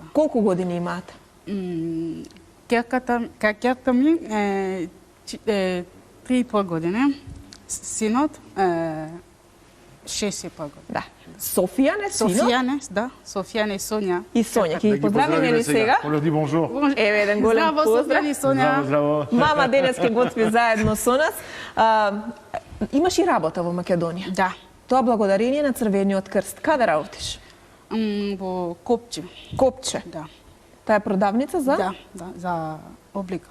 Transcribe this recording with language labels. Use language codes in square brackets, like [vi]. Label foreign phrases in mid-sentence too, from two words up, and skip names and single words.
[mk] колку години имаат? Кјаката ми е 3,5 години. Синот 6,5 години. Да. Софијане, сино Софијане, да. Софијане и Сонја. и Сонја. Ќе ги поздравиме ли сега? [fr] On leur dit bonjour. [mk] Еве еден голем Здраво, поздрав. Софијане и Сонја. Здраво. Мама денес ќе готви заедно со нас. Имаш и работа во Македонија. Да. Тоа благодарение на Црвениот крст. Каде работиш? Во Копче. Копче. Да. Таа е продавница за Да, за облика.